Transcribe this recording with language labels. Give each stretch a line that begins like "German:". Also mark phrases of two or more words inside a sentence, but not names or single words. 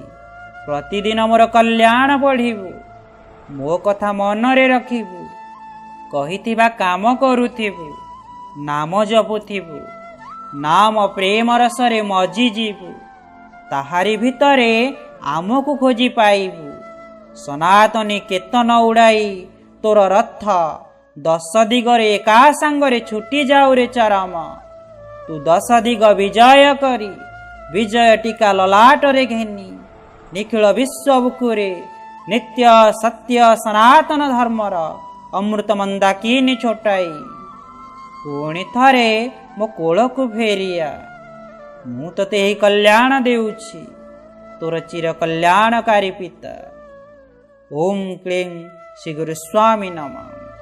Odia: ପ୍ରତିଦିନ ମୋର କଲ୍ୟାଣ ବଢ଼ିବୁ ମୋ କଥା ମନରେ ରଖିବୁ କହିଥିବା କାମ କରୁଥିବୁ ନାମ ଜପୁଥିବୁ ନାମ ପ୍ରେମ ରସରେ ମଜି ଜୀବୁ ତାହାରି ଭିତରେ ଆମକୁ ଖୋଜି ପାଇବୁ। ସନାତନୀ କେତନ ଉଡ଼ାଇ ତୋର ରଥ 10 ଦିଗରେ ଏକା ସାଙ୍ଗରେ ଛୁଟି ଯାଉ ରେ ଚରମ ତୁ 10 ଦିଗ ବିଜୟ କରି ବିଜୟ ଟୀକା ଲଲାଟରେ ଘେନି ନିଖିଳ ବିଶ୍ୱ ବୁକୁରେ ନିତ୍ୟ ସତ୍ୟ ସନାତନ ଧର୍ମର ଅମୃତ ମନ୍ଦାକିନୀ ଛୁଟାଇ ପୁଣି ଥରେ ମୋ କୋଳକୁ ଫେରିଆ ମୁ ତତେ ହିଁ କଲ୍ୟାଣ ଦେଉଛି ତୋର ଚିର କଲ୍ୟାଣକାରୀ ପିତା। ଓମ କ୍ଲୀଂ ଶ୍ରୀ ଗୁରୁ ସ୍ୱାମୀ ନମଃ।